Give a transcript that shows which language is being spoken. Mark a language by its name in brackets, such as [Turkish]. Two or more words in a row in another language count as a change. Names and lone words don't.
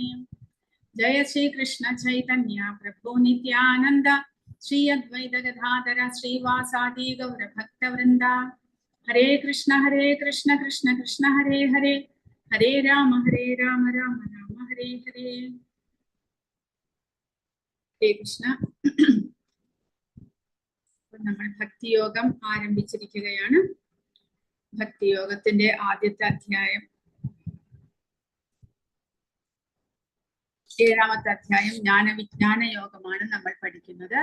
[Sanskrit] Jaya Shri Krishna Chaitanya Prabhu Nityananda Shri Advaita Gadadhara Shri Vasadi Gaura Bhakta Vrinda. Hare Krishna Krishna Krishna Hare Hare Hare Rama Rama Rama Hare Hare. Hare Krishna. [Malayalam] നമ്മൾ ഭക്തിയോഗം ആരംഭിച്ചിരിക്കുകയാണ്. ഭക്തിയോഗത്തിന്റെ ആദ്യത്തെ അധ്യായം, 7ാമത്തെ അധ്യായം ജ്ഞാനവിജ്ഞാന യോഗമാണ് നമ്മൾ പഠിക്കുന്നത്.